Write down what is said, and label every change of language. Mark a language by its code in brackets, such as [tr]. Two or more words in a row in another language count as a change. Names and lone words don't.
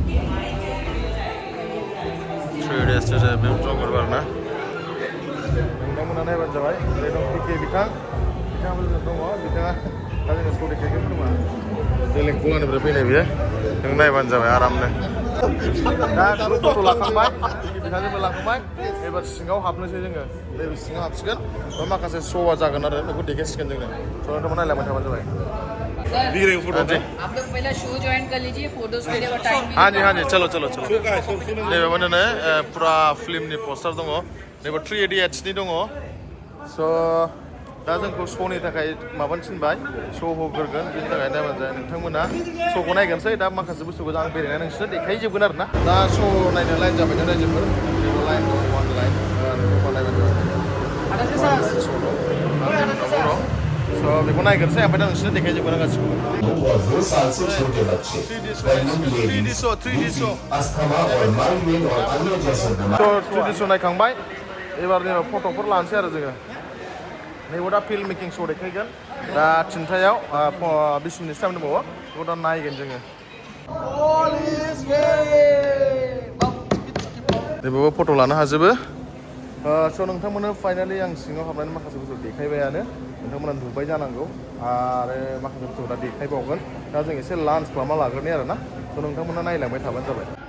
[brx] 3 days बे जंगल आरो ना नोंथांमोना नायबानो जाबाय ओरै दं पिके बिथाङाबो दङ बिथाङा दा जोङो श' देखायगोन खोमा बेलेग गलानिफ्राय फैनाय बियो नों नायबानो जाबाय आरामनो दा फट' लाखांबाय बिथांजोंबो लाखांबाय एबार सिङाव हाबनोसै जोङो नैबे सिङाव हाबसिगोन बा माखासे श'आ जागोन आरो बेखौ देखायसिगोन जोङो स' नोंथांमोन नायलांबाय थाबानो जाबाय [hi] आप लोग पहले शो ज्वाइन कर लीजिए फोटोज के लिए टाइम हाँ जी हाँ जी चलो चलो चलो [brx] नैबे मा होनो पुरा फिल्मनि पस्टार दङ नैबे 3 idiotsनि दङ स' दा जोंखौ श'नि थाखाय माबानो थिनबाय श' होग्रोगोन बिनि थाखाय नायबानो जाबाय नोंथांमोना श'खौ नायगोनसै दा माखासे बुस्थुखौ आं बेरायनानै नोंसोरनो देखायजोबगोन आरो ना दा श' नायनो लाइन जाबायना रायजोफोर बेयाव लाइन दं 1 लाइन बेखौ नायबानो जाबाय स' बेखौ नायगोनसै ओमफ्राय दा नोंसोरनो देखायजोबगोन गासिखौबो [hi] 2 साल से छोटे बच्चे अस्थमा और माइग्रेन और अन्य जैसे बीमारी [brx] 3D श' नायखांबाय एबार नैबे फट'फोर लानोसै आरो जोङो नैबे दा [en] film making [brx] श' देखायगोन दा 3टायाव 20 [en] minute time [brx] दंबावो बेखौ दा नायगोन जोङो नैबेबो फट' लानो हाजोबो स' नोंथांमोननो फाइनालि आं सिङाव हाबनानै माखासे बुस्थु देखायबायानो नोंथांमोना नुबाय जानांगौ आरो माखासे बुस्थु दा देखायबावगोन दा जों एसे लान्च खालामना लाग्रोनि आरो ना स' नोंथांमोना नायलांबाय थाबानो जाबाय